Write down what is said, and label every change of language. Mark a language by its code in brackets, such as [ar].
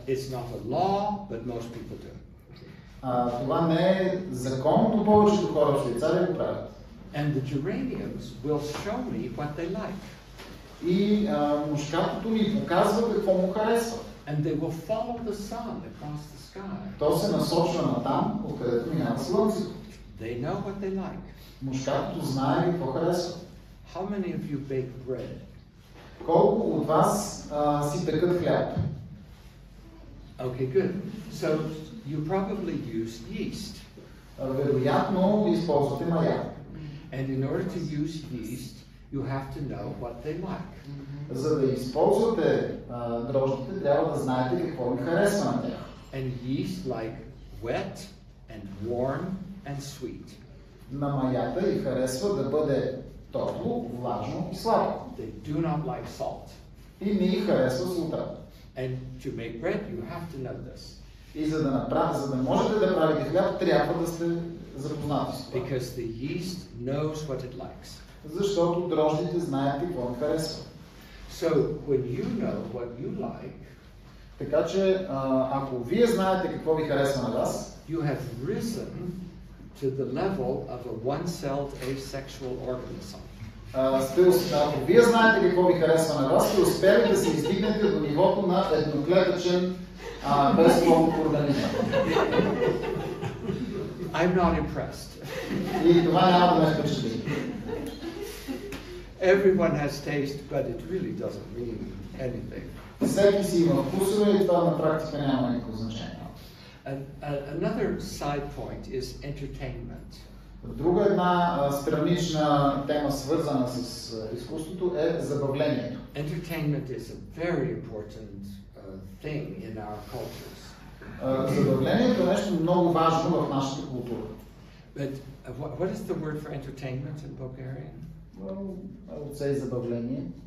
[en] It's not a law, but most people do. [bg] Това не е закон, но повечето хора в Швейцария го правят. [en] And the geraniums will show me what they like. [bg] И мускатото ми показва какво му харесва. [en] And they will follow the sun across the sky. [bg] То се насочва на там, откъдето минава слънцето. [en] They know what they like. [bg] Мускатото знае какво харесва. [en] How many of you bake bread? [bg] Колко от вас си пекат хляб? [en] Okay, good. So you probably use yeast. [bg] Вероятно използвате мая. [en] And in order to use yeast, you have to know what they like. [bg] За да използвате дрождите, трябва да знаете какво ви харесва на тях. [en] And yeast like wet and warm and sweet. [bg] На маята и харесва да бъде топло, влажно и сладко. [en] They do not like salt. [bg] И не й харесва солта. [en] And to make bread, you have to know this. [bg] И за да можете да правите хляб, трябва да сте запознати с това. [en] Because the yeast knows what it likes. [bg] Защото дрождите знаят какво ви харесва. [en] So when you know what you like, [bg] така че ако вие знаете какво ви харесва на вас, [en] you have risen to the level of a one-celled asexual organism. [bg] Ако вие знаете какво ви харесва на вас, сте успели да се издигнете до нивото на едноклетъчен безплоден организъм. [en] I'm not impressed. [bg] И това няма да ме впечатли. [en] Everyone has taste, but it really doesn't mean anything. [bg] Всеки си има вкусове и това на практика няма никакво значение. [en] Another side point is entertainment. [bg] Друга една странична тема, свързана с изкуството, е забавлението. [en] Entertainment is a very important thing in our cultures. [bg] Забавлението е нещо много важно в нашата култура. [en] But what is the word for entertainment in Bulgarian? Well, I would say забавление.